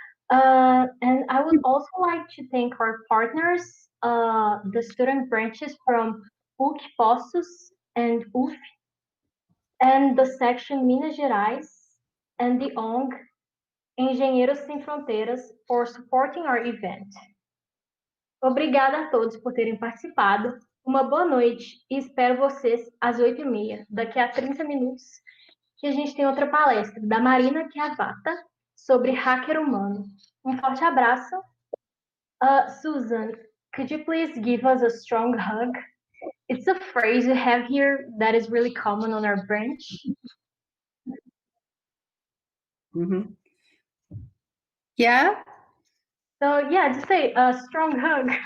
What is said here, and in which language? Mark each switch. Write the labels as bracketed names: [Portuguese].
[English] And I would also like to thank our partners, the student branches from PUC Poços and UF, and the section Minas Gerais, and the ONG Engenheiros Sem Fronteiras for supporting our event. [Portuguese] Obrigada a todos por terem participado. Uma boa noite e espero vocês às 8h30. Daqui a 30 minutos, que a gente tem outra palestra da Marina Chiavata sobre hacker humano. Um forte abraço. [English] Susan, could you please give us a strong hug? It's a phrase we have here that is really common on our branch. Mm-hmm. Yeah? So yeah, just say a strong hug.